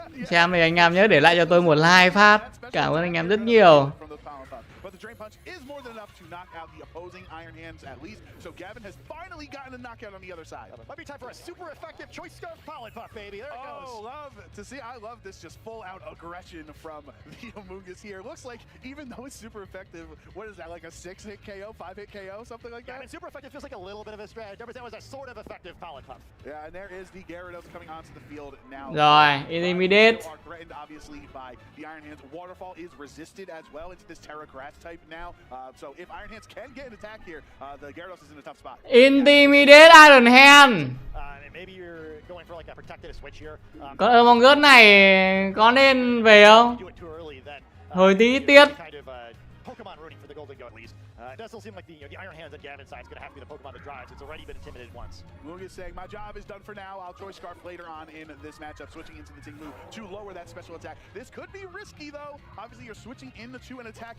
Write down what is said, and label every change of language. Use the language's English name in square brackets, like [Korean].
[Vietnamese] Xem thì anh em nhớ để lại cho tôi một like phát. Cảm ơn anh em rất nhiều. [English] But the Drain Punch is more than enough to knock out the opposing Iron Hands at least. So Gavin has finally gotten a knockout on the other side. Might be time for a super effective choice scarf Pollen Puff, baby. There it goes. Oh, love to see. I love this just full out aggression from the Among Us here. Looks like even though it's super effective, what is that, like a 6-hit KO, 5-hit KO, something like that? Yeah, I mean, super effective feels like a little bit of a stretch. That was a sort of effective Pollen Puff. Yeah, and there is the Gyarados coming onto the field now. [Vietnamese] Rồi, Intimidate. [English] Are threatened obviously by the Iron Hands. Waterfall is resisted as well into this Terra Grass type now. So if Iron Hands can get an attack here, the Gyarados is in a tough spot. Intimidate Iron Hand. Maybe you're going for like a protected switch here. [Vietnamese] Con Among Us này có nên về không? [English] Do it too early then. [Vietnamese] Hơi tí tiết. [English] Kind of Pokemon rooting for the Golden Go at least. It does still seem like the Iron Hands on Gavin's side is going to have to be the Pokemon that drives. It's already been intimidated once. Lugia is saying, my job is done for now. I'll Choice Scarf later on in this matchup, switching into the Tinglu to lower that special attack. This could be risky though. Obviously, you're switching into an attack.